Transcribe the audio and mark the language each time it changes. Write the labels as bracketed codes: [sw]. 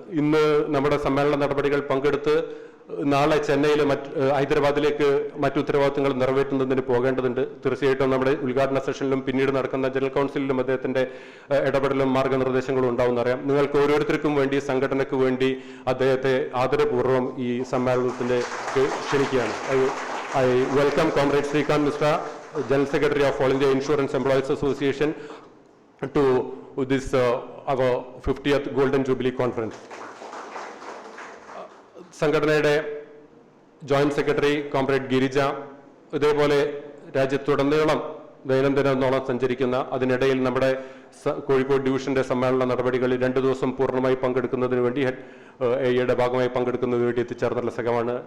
[ml] ഇന്ന് നമ്മുടെ സമ്മേളന നടപടികൾ പങ്കെടുത്ത് നാളെ ചെന്നൈയിൽ ഹൈദരാബാദിലേക്ക് മറ്റു ഉത്തരവാദിത്തങ്ങൾ നിറവേറ്റുന്നതിന് പോകേണ്ടതുണ്ട്. തീർച്ചയായിട്ടും നമ്മുടെ ഉദ്ഘാടന സെഷനിലും പിന്നീട് നടക്കുന്ന ജനറൽ കൗൺസിലിലും അദ്ദേഹത്തിന്റെ ഇടപെടലും മാർഗനിർദ്ദേശങ്ങളും ഉണ്ടാവുമെന്നറിയാം. നിങ്ങൾക്ക് ഓരോരുത്തർക്കും വേണ്ടി സംഘടനയ്ക്ക് വേണ്ടി അദ്ദേഹത്തെ ആദരപൂർവ്വം ഈ സമ്മേളനത്തിലേക്ക് ക്ഷണിക്കുകയാണ്. [en] I welcome comrade Shrikant Mishra, General Secretary of All India Insurance Employees Association, to this our 50th Golden Jubilee Conference. [ml] സംഘടനയുടെ ജോയിന്റ് സെക്രട്ടറി കോമ്രേഡ് ഗിരിജ, ഇതേപോലെ രാജ്യത്തുടനീളം ദൈനംദിനോളം സഞ്ചരിക്കുന്ന, അതിനിടയിൽ നമ്മുടെ കോഴിക്കോട് ഡിവിഷന്റെ സമ്മേളന നടപടികളിൽ 2 ദിവസം പൂർണ്ണമായി പങ്കെടുക്കുന്നതിന് വേണ്ടി എയുടെ ഭാഗമായി പങ്കെടുക്കുന്നതിന് വേണ്ടി എത്തിച്ചേർന്നുള്ള സഖാവാണ്.